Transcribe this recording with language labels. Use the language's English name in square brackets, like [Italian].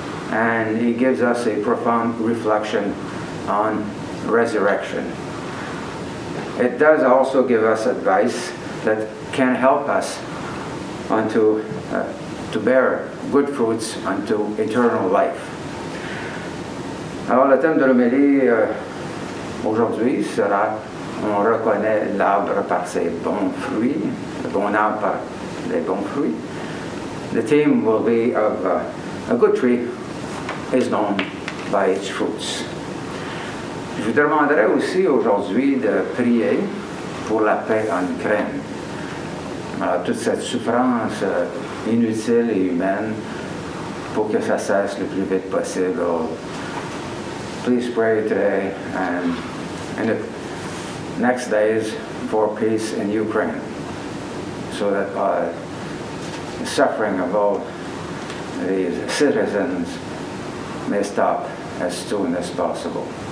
[English] And he gives us a profound reflection on resurrection. It does also give us advice that can help us to bear good fruits unto eternal life. [French] Alors le thème de l'homélie aujourd'hui sera on reconnaît l'arbre par ses bons fruits, le bon arbre par les bons fruits. [English] The theme will be of a good tree is known by its fruits. [French] Je vous demanderai aussi aujourd'hui de prier pour la paix en Ukraine. Alors, toute cette souffrance inutile et humaine, pour que ça cesse le plus vite possible. [English] Please pray today and in the next days for peace in Ukraine, so that the suffering of all these citizens may stop as soon as possible.